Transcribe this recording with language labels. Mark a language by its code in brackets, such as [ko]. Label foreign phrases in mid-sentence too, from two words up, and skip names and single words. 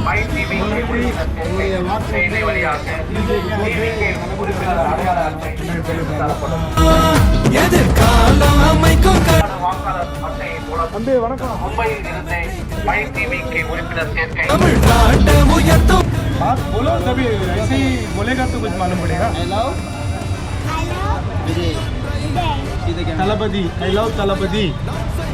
[ta] எதிர்காலம் அமைக்கும் மும்பையில் இருந்து மை டிவிக்கு உறுப்பினர் சேர்க்கை. தமிழ்நாட்டை உயர்த்தும். [hi] बोलो तभी ऐसे ही बोलेगा तो कुछ मालूम पड़ेगा. तलपति, [en] I love तलपति.